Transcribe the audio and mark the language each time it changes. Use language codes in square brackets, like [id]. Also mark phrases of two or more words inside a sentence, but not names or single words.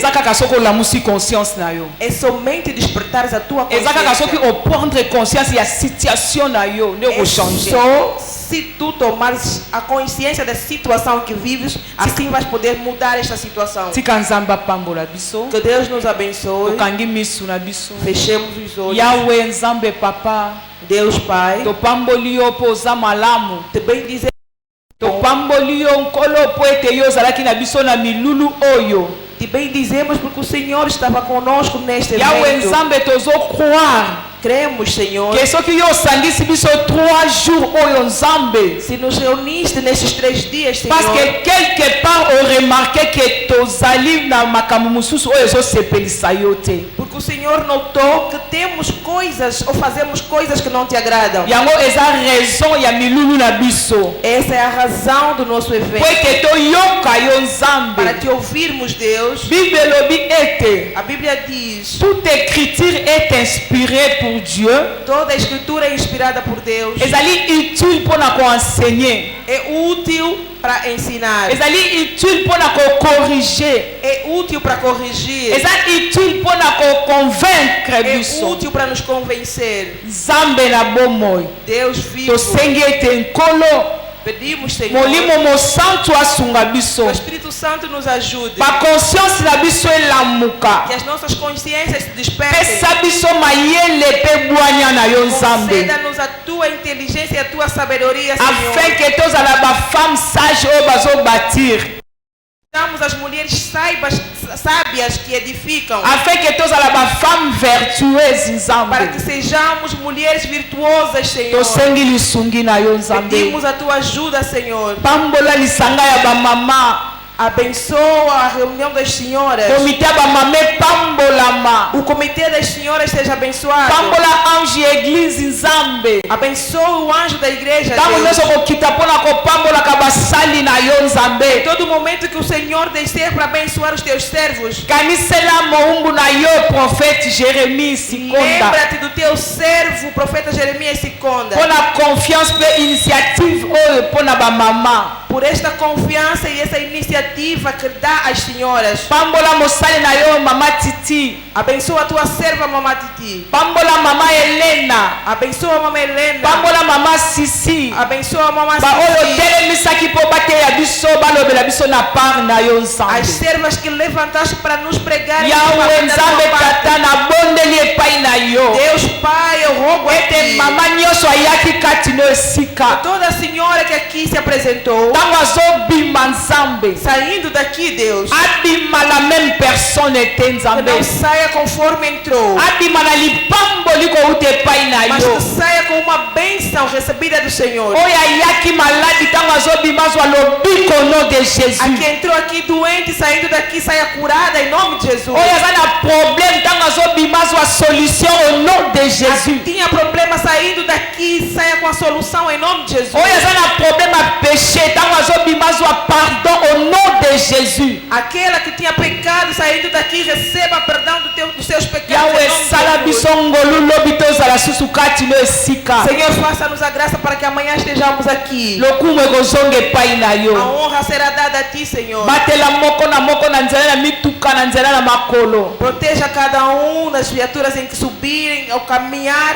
[pt] É somente despertares a tua consciência. É só se tu tomares a consciência da situação que vives, assim vais poder mudar esta situação. Que Deus nos abençoe. Fechemos os olhos. [ln] Yahweh Nzambe Papa, [pt] Deus Pai, [ln] topambolio poza malamu, [pt] te bem dizer, [ln] topambolio nkolo poete yo zalaki na biso na milulu oyo. [pt] Te bem dizemos porque o Senhor estava conosco neste evento. [ln] Yahweh Nzambe tozo croire. [pt] Cremos, Senhor. Se nos reuniste nesses 3 dias, Senhor. [fr] Parce que quelque part on remarqué que [ln] tozali na makamu mususu oyo zo sepelisa yo te. [pt] Porque o Senhor notou que temos coisas ou fazemos coisas que não te agradam. [ln] Yango eza raison ya milulu na biso. [pt] Essa é a razão do nosso evento. [ln] Porque toyoka [pt] Para te ouvirmos, Deus. A Bíblia diz: [fr] toute écriture est inspirée pour Dieu. [pt] Toda a escritura é inspirada por Deus. É utile para ensinar. É útil para ensinar. É utile para corrigir. É útil para corrigir. É útil para convaincre. É útil para nos convencer. [ln] Zambe na bomoi. [pt] Deus vivo. [ln] To sengue tenkolo. [pt] Pedimos, Senhor, que o Espírito Santo nos ajude. Que as nossas consciências se despertem. Conceda-nos a tua inteligência e a tua sabedoria, Senhor. [fr] Afin que [pt] todas as [fr] femmes sages [pt] Sejamos as mulheres sábias que edificam. [fr] Afin que [pt] todas as [fr] femmes vertueuses. [pt] Para que sejamos mulheres virtuosas, Senhor. Pedimos a tua ajuda, Senhor. [ln] Pambola lisanga ya ba mama. [pt] Abençoa a reunião das senhoras. O comitê das senhoras seja abençoado. Abençoa o anjo da igreja. Em todo momento que o Senhor descer para abençoar os teus servos. Lembra-te do teu servo, o profeta Jeremias Siconda. Por esta confiança e essa iniciativa que dá às senhoras. [ln] Pambola mosali na yo mama Titi. [pt] Abençoa a tua serva mama Titi. [ln] Pambola mama Helena. [pt] Abençoa a mama Helena. [ln] Pambola mama Sisi. [pt] Abençoa a mama Sisi. [ln] Ba oyo telemisaki po bateya biso balobela biso na par na yo nzambe. [pt] As servas que levantaste para nos pregar. [ln] Yahweh nzambe tata na bondeli epai na yo. [pt] Deus Pai, eu rogo a ti. [ln] Mama nyoso ayaki kati no esika. [pt] Toda senhora que aqui se apresentou. Saindo daqui, Deus. [fr] La même personne était nzambe. [pt] Não saia conforme entrou. Mas que saia com uma bênção recebida do Senhor. A que entrou aqui doente, saindo daqui, saia curada em nome de Jesus. A que tinha problema saindo daqui, saia com a solução em nome de Jesus. [fr] Pardon au nom de Jésus. [pt] Aquela que tinha pecado saindo daqui, receba perdão dos seus pecados. Senhor, faça-nos a graça para que amanhã estejamos aqui. A honra será dada a ti, Senhor. Proteja cada um das criaturas em que subirem ao caminhar.